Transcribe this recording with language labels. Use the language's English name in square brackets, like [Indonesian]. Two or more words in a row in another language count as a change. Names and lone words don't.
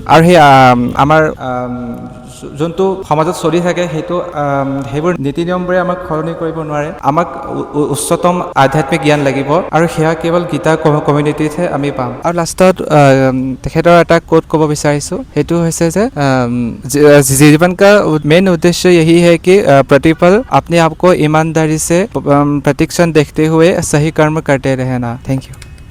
[Assamese] আৰু সেই আমাৰ যোনটো সমাজত চলি থাকে সেইবোৰ নীতি নিয়মবোৰে আমাক সলনি কৰিব নোৱাৰে। আমাক উচ্চতম আধ্যাত্মিক জ্ঞান লাগিব, আৰু সেয়া কেৱল গীতা কমিউনিটিতহে আমি পাম। আৰু লাষ্টত তেখেতৰ এটা কোট ক'ব বিচাৰিছোঁ, সেইটো হৈছে যে [Hindi] जीवन का मेन उद्देश्य यही है कि प्रतिपल अपने आप को ईमानदारी से प्रतिक्षण देखते हुए सही कर्म करते रहना। [English] thank you.